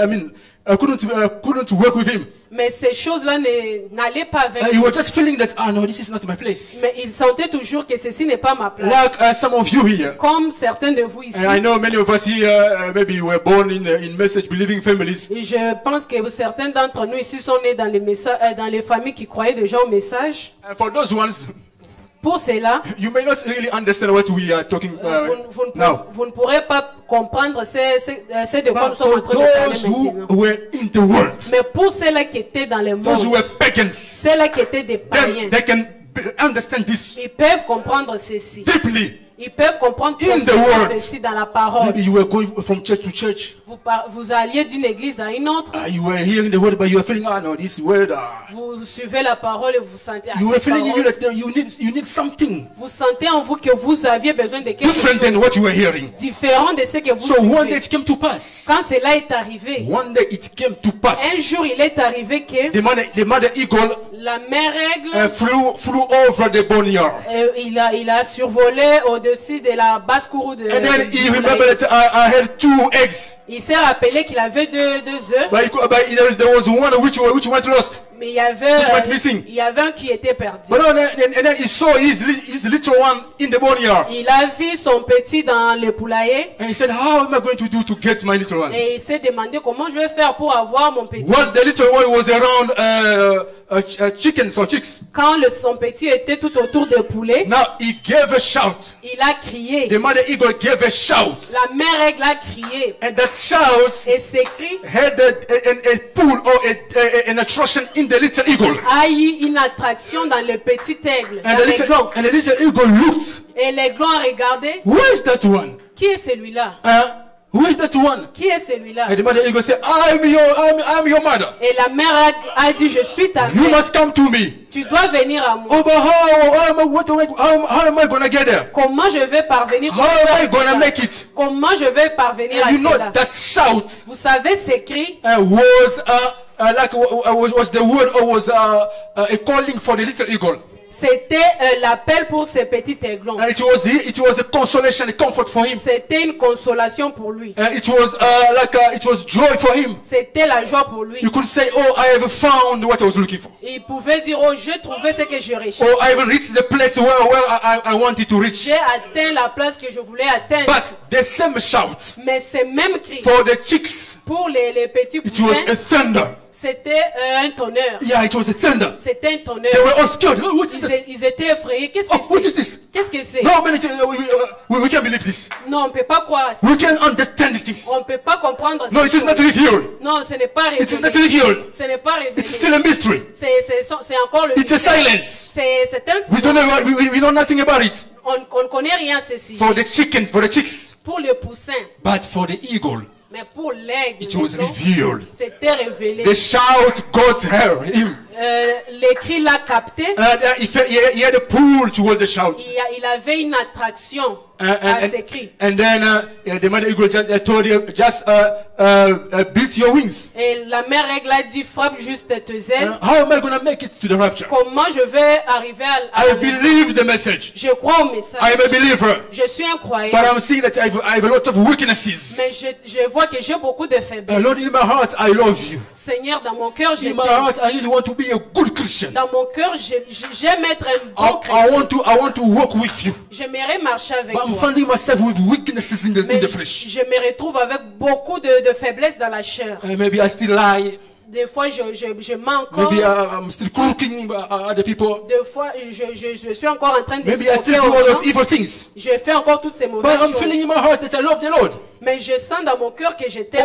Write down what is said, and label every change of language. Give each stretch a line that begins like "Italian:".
English: I mean, couldn't work with him.
French: Mais ces choses-là n'allaient pas avec
English: He
French: lui.
English: was just feeling that, no, this is not my place.
French: Mais il sentait toujours que ceci n'est pas ma place.
English: Like some of you here.
French: Comme certains de vous ici.
English: And I know many of us here maybe were born in message believing families.
French: Et je pense que certains d'entre nous ici sont nés dans les familles qui croyaient déjà au message.
English: And for those ones,
French: Pour cela,
English: you may not really understand what we are talking now.
French: vous ne pourrez pas comprendre ce de quoi nous
English: But
French: sommes en
English: for
French: train de parler
English: those who
French: maintenant.
English: were in the world,
French: Mais pour ceux-là qui étaient dans le
English: those who
French: monde,
English: were pagans,
French: ceux-là qui étaient des païens,
English: they can understand this
French: ils peuvent comprendre ceci.
English: deeply.
French: Ils peuvent comprendre
English: In the word.
French: ceci dans la parole.
English: Maybe you were going from church to church.
French: Vous alliez d'une église à une autre.
English: You were hearing the word, but you were feeling, no, this word.
French: Vous suivez la parole et vous sentez
English: You were
French: cette
English: feeling
French: parole.
English: that you need something
French: Vous sentez en vous que vous aviez besoin de quelque
English: different than
French: chose
English: what you were hearing.
French: différent de ce que vous
English: So one day
French: suivez.
English: it came to pass.
French: Quand cela est arrivé,
English: One day it came to
French: un
English: pass.
French: jour il est arrivé que
English: The mother eagle
French: la mère aigle,
English: flew over the barnyard.
French: il a survolé au-dessus de la basse-cour de
English: And then he
French: du
English: remembered
French: poulailler.
English: that I had 2 eggs.
French: Il s'est rappelé qu'il avait deux œufs,
English: But there was one which went lost.
French: mais il y avait,
English: went missing.
French: il y avait un qui était perdu.
English: But then he saw his little one in the barnyard.
French: Il a vu son petit dans le poulailler
English: And he said, how am I going to do to get my little one?
French: et il s'est demandé comment je vais faire pour avoir mon petit.
English: Well, the little one was around chickens or chicks.
French: Quand son petit était tout autour des poulets,
English: Now he gave a shout.
French: il a crié.
English: The mother eagle gave a shout.
French: La mère aigle a crié
English: And that shout
French: et ses cris
English: had a pull or an attraction in the little eagle.
French: a eu une attraction dans le petit aigle,
English: And
French: dans l'aiglon.
English: the little eagle looked.
French: Et l'aiglon a regardé.
English: Who is that one?
French: Qui est celui-là?
English: Who is that one?
French: Qui est celui-là?
English: And the mother eagle said, I'm your mother.
French: Et la mère aigle a dit, je suis ta
English: You
French: mère.
English: must come to me.
French: Tu dois venir à moi.
English: Oh, but how am I gonna get there?
French: Comment je vais parvenir?
English: How am I gonna make it?
French: Comment je vais parvenir à
English: You know
French: cela?
English: that shout
French: Vous savez, ces cris,
English: was the word or was a calling for the little eagle.
French: c'était l'appel pour ce petit aiglon.
English: It was a consolation, a comfort for him.
French: C'était une consolation pour lui.
English: It was joy for him.
French: C'était la joie pour lui.
English: You could say, oh, I have found what I was looking for.
French: Il pouvait dire, oh, j'ai trouvé ce que je recherche.
English: Oh, I have reached the place where I wanted to reach.
French: J'ai atteint la place que je voulais atteindre.
English: But the same shout
French: Mais ces mêmes cris,
English: for the chicks,
French: pour les petits
English: it was a
French: poussins,
English: thunder.
French: c'était un tonnerre.
English: Yeah, it was a thunder.
French: C'était un tonnerre.
English: They were all scared. Oh, what is that?
French: Ils étaient effrayés. Qu'est-ce
English: Oh, what
French: que
English: is
French: c'est?
English: this?
French: Qu'est-ce que c'est?
English: No, we can't believe this.
French: Non, on ne peut pas croire à ça.
English: We can't understand these things.
French: On ne peut pas comprendre
English: No,
French: ça.
English: it is not revealed.
French: Non, ce n'est pas
English: It is not
French: révélé.
English: revealed.
French: Ce n'est pas révélé.
English: It's still a mystery.
French: C'est encore le
English: It's a
French: mystère.
English: silence.
French: C'est un
English: We don't know. We know nothing about it.
French: on ne connaît rien à ceci.
English: For the chickens, for the chicks,
French: Pour le poussin,
English: but for the eagle,
French: mais pour l'aigle,
English: it was
French: non,
English: revealed.
French: c'était révélé.
English: The shout got him.
French: Les cris l'a capté.
English: He had a pull toward the shout.
French: Il avait une attraction à ses cris.
English: And then the mother eagle told him, just beat your wings.
French: Et la mère aigle a dit, frappe juste tes ailes.
English: How am I going to make it to the rapture?
French: Comment je vais arriver à
English: I
French: la maison?
English: believe the message.
French: Je crois au message.
English: I am a believer.
French: Je suis un croyant.
English: But I'm seeing that I have a lot of weaknesses.
French: Mais je vois que j'ai beaucoup de faiblesses.
English: Lord, in my heart, I love you.
French: Seigneur, dans mon cœur, je
English: In my
French: t'aime.
English: heart, I really want to be a good Christian.
French: Dans mon cœur, j'aime être un bon chrétien.
English: I want to walk with you.
French: J'aimerais marcher avec
English: But I'm
French: toi.
English: finding myself with weaknesses in
French: Mais
English: the flesh.
French: je me retrouve avec beaucoup de faiblesses dans la chair.
English: Maybe I still lie.
French: Des fois, je mens encore.
English: Maybe I'm still crooking other people.
French: Des fois, je suis encore en train de
English: Maybe I still
French: escroquer
English: do all
French: aux
English: those
French: gens.
English: evil things.
French: Je fais encore toutes ces
English: But
French: mauvaises
English: I'm
French: choses.
English: feeling in my heart that I love the Lord.
French: Mais je sens dans mon cœur que je t'aime.